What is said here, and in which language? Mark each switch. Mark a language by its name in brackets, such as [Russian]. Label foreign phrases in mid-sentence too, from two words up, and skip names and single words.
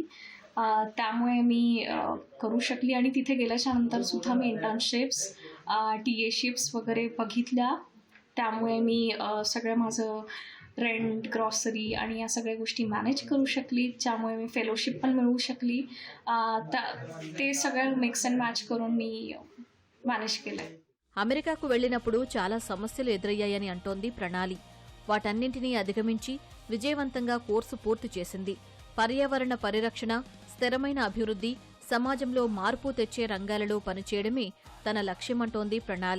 [Marathi] त्यामुळे मी करू शकली आणि तिथे गेल्याच्या नंतर सुद्धा मी इंटर्नशिप्स, टीएशिप्स वगैरे बघितल्या. त्यामुळे मी सगळं माझं रेंट, ग्रॉसरी आणि या सगळ्या गोष्टी मॅनेज करू शकली. ज्यामुळे मी फेलोशिप पण मिळवू शकली. ते सगळं [English] mix and match [Marathi] करून मी मॅनेज केलं. [Telugu] అమెరికాకు వెళ్లినప్పుడు చాలా సమస్యలు ఎదురయ్యాయని అంటోంది ప్రణాళి. వాటన్నింటినీ అధిగమించి విజయవంతంగా కోర్సు పూర్తి చేసింది. పర్యావరణ పరిరక్షణ, స్థిరమైన అభివృద్ధి, సమాజంలో మార్పు తెచ్చే రంగాలలో పనిచేయడమే తన లక్ష్యమంటోంది ప్రణాళి.